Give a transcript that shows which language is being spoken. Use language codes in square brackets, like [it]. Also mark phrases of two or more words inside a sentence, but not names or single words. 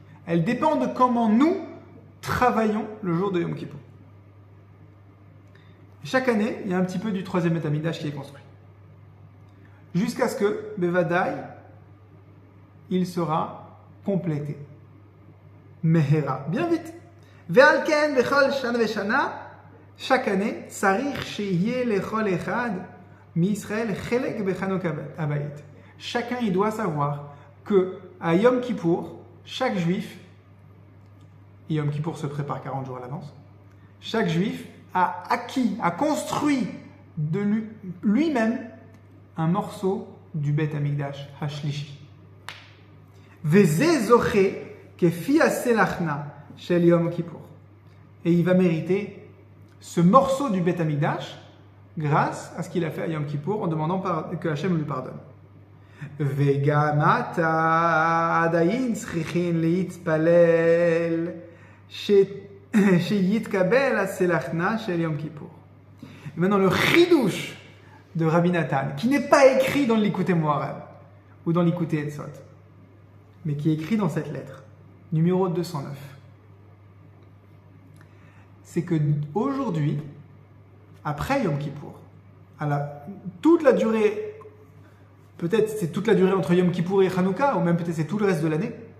[fr] Elle dépend de comment nous travaillons le jour de Yom Kippour. Chaque année, il y a un petit peu du troisième Beth Amikdash qui est construit. Jusqu'à ce que, Bevadaï, il sera complété. Mehera, bien vite. [he] ועל כן בכל שנה ושנה, [fr] chaque année, [he] צריך שיהיה לכל אחד מישראל חלק בחנוכת הבית. [fr] Chacun, il doit savoir que à Yom Kippour, chaque juif, et Yom Kippour se prépare 40 jours à l'avance, chaque juif a acquis, a construit de lui-même un morceau du [he] בית המקדש השלישי. וזה זוכה כפי הסליחה של יום כיפור. [fr] Et il va mériter ce morceau du Beth Amikdash grâce à ce qu'il a fait à Yom Kippour en demandant que Hachem lui pardonne. [he] וגם עתה עדיין צריכין להתפלל שיתקבל הסליחה של יום כיפור. [fr] Maintenant le chidouche de Rabbi Nathan, qui n'est pas écrit dans l'Likutei Moharan ou dans l'Likutei Etzot, mais qui est écrit dans cette lettre, numéro 209, c'est que aujourd'hui, après Yom Kippour, toute la durée, peut-être c'est toute la durée entre Yom Kippour et Hanouka, ou même peut-être c'est tout le reste de l'année,